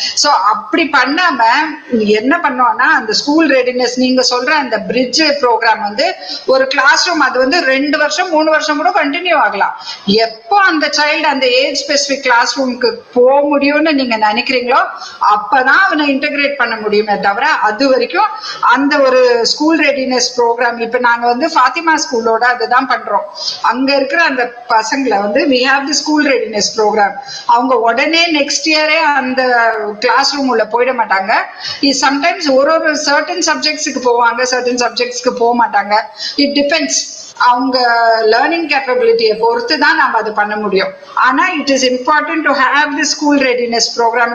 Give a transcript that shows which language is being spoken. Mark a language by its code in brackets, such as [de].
[ta] So அப்படி பண்ணாம என்ன பண்ணுவோம்னா அந்த ஸ்கூல் ரெடினஸ் நீங்க சொல்ற அந்த பிரிட்ஜ் ப்ரோக்ராம் வந்து ஒரு கிளாஸ் ரூம் அது வந்து 2 வருஷம் 3 வருஷம் கூட கண்டினியூ ஆகலாம். எப்போ அந்த சைல்டு அந்த ஏஜ் ஸ்பெசிபிக் கிளாஸ் ரூமுக்கு போக முடியும்னு நீங்க நினைக்கிறீங்களோ அப்பதான் அவனை இன்டகிரேட் பண்ண முடியுமே தவிர அது வரைக்கும் அந்த ஒரு ஸ்கூல் ரெடினஸ் ப்ரோக்ராம் இப்ப நாங்க வந்து ஃபாத்திமா ஸ்கூலோட அதுதான் பண்றோம். அங்க இருக்கிற அந்த பசங்களை வந்து [en] we have the school readiness program. [ta] அவங்க உடனே நெக்ஸ்ட் இயரே அந்த கிளாஸ் ரூம் உள்ள போயிட மாட்டாங்க. சம்டைம்ஸ் ஒரு சர்டன் சப்ஜெக்ட்ஸ்க்கு போவாங்க, சர்டன் சப்ஜெக்ட்ஸ்க்கு போக மாட்டாங்க. [en] It depends. [ta] அவங்க லேர்னிங் கேப்பபிலிட்டியை பொறுத்து தான் நம்ம அது பண்ண முடியும். ஆனா [en] It is important to have the school readiness program.